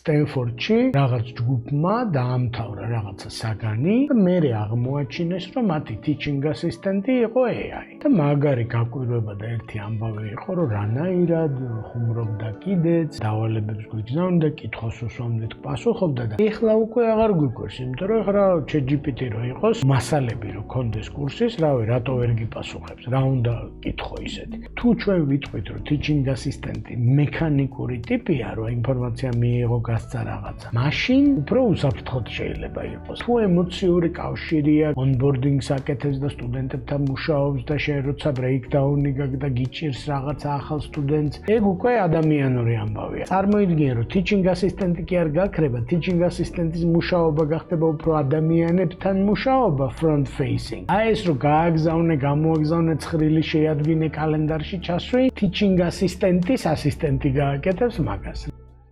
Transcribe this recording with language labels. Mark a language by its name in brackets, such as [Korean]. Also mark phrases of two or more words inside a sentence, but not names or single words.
[Georgian] სტენფორდში რაღაც ჯგუფმა დაამთავრა რაღაცა საგანი და მერე აღმოაჩინეს, რომ მათი [English] teaching assistant-ი [Georgian] იყო AI. და მაგარი გაკვირვება და ერთი ამბავი იყო, რომ რანაირად ხუმრობდა კიდეც, დავალებებს გვიგზავნიდა, კითხავს უსვამდით, პასუხობდა და ეხლა უკვე აღარ გვიკვირს, იმიტომ რომ ეხლა ChatGPT რო იყოს, მასალები რო კონდეს კურსის, რატო ვერ გიპასუხებს, რა უნდა კითხო ისეთი. თუ ჩვენ ვიტყვით, რომ [English] teaching assistant-ი [Georgian] მექანიკური ტიპია, რომ ინფორმაცია მიიღო, გასცა რაღაცა, მაშინ უფრო უსაფრთხოდ შეიძლება იყოს. თუ ემოციური კავშირია, onboarding-ს აკეთებს და სტუდენტებთან მუშაობს და შენ როცა breakdown-ი გაქვს და გიჭირს რაღაცა ახალ სტუდენტს, ეგ უკვე ადამიანური ამბავია. წარმოიდგინე, რომ [English] teaching assistant-ი [Georgian] კი არ გაქრება, [English] teaching assistant-ის [Georgian] მუშაობა გახდება უფრო ადამიანებთან მუშაობა [English] front facing. [Georgian] აი ეს რომ გააგზავნე, გამოაგზავნე ცხრილი შეადგინე კალენდარში ჩასვი, [English] teaching assistant-ის [Georgian] ასისტენტი გააკეთებს მაგას.